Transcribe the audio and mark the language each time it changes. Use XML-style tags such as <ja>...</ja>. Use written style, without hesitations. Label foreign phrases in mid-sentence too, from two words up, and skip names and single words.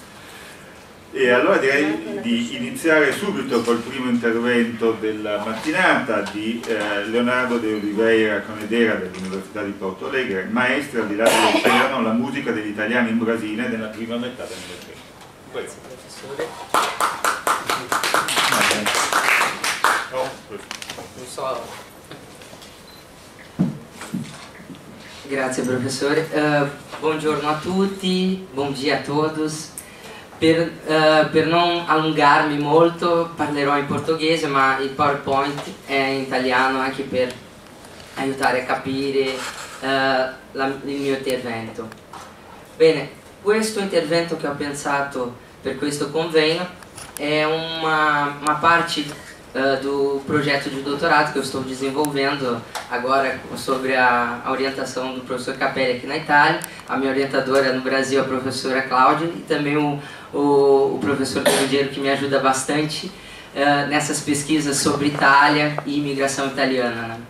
<it>E allora direi di iniziare subito col primo intervento della mattinata di Leonardo de Oliveira Conedera dell'Università di Porto Alegre, maestro al di là dell'oceano, la musica degli italiani in Brasile nella prima metà del Novecento. Grazie professore. Grazie professore. Buongiorno a tutti,</it> <pt>bom dia a todos.</pt> <it>Per non allungarmi molto parlerò in portoghese, ma il PowerPoint è in italiano anche per aiutare a capire il mio intervento. Bene, questo intervento che ho pensato per questo convegno è</it> <pt>uma parte do projeto de doutorado que eu estou desenvolvendo agora sobre a orientação do professor Capelli aqui na Itália. A minha orientadora no Brasil é a professora Cláudia e também o professor Carandiero, que me ajuda bastante nessas pesquisas sobre Itália e imigração italiana, né?</pt>